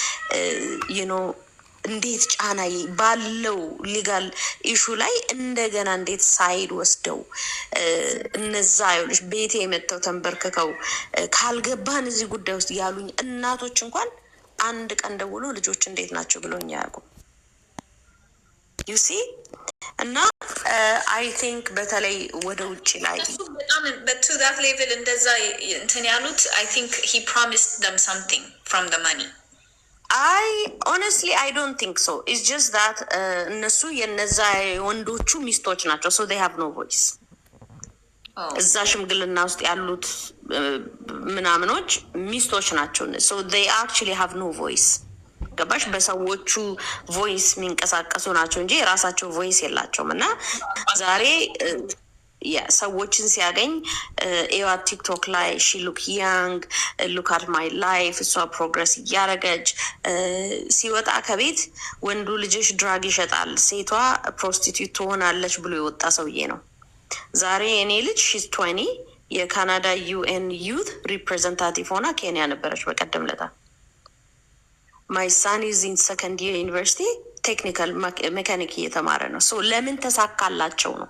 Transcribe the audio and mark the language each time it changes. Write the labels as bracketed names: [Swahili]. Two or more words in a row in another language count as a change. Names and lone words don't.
[Amharic] እንዴት ጫና ባለው [English] legal issue [Amharic] ላይ እንደገና እንዴት ሳይድ ወስደው እነዛ ይኸውልሽ ቤቴ የመተው ተንበርክከው ካልገባን እዚህ ጉዳይ ውስጥ ያሉኝ እናቶች እንኳን አንድ ቀን ደውሎ ልጆች እንዴት ናቸው ብሎኝ አያውቁም። [English] you see [Amharic] እና [English] I think [Amharic] በተለይ ወደ ውጭ ላይ [English] በጣም to that level [Amharic] እንደዛ እንትን ያሉት [English] I think he promised them something from the money. Honestly I don't think so. It's just that [Amharic] እነሱ የነዛ ወንዶቹ ሚስቶች ናቸው, [English] so they have no voice. [Amharic] እዛ ሽምግልና ውስጥ ያሉት ምናምኖች ሚስቶች ናቸው, [English] so they actually have no voice. [Amharic] ገባሽ? በሰዎቹ ቮይስ የሚንቀሳቀሱ ናቸው እንጂ የራሳቸው ቮይስ የላቸውም። እና ዛሬ ሰዎችን ሲያገኝ ኤዋ ቲክቶክ ላይ ሺ [English] look young look at my life [Amharic] እሷ ፕሮግረስ እያረገች ሲወጣ ከቤት ወንዱ ልጅሽ ድራግ ይሸጣል ሴቷ ፕሮስቲቱት ትሆናለች ብሎ የወጣ ሰውዬ ነው። ዛሬ እኔ ልጅ [English] she's 20 [Amharic] የካናዳ [English] UN youth representative [Amharic] ሆና ኬንያ ነበረች በቀደም ለታ። [English] my son is in second year university technical mechanic [Amharic] እየተማረ ነው። ሶ ለምን ተሳካላቸው ነው?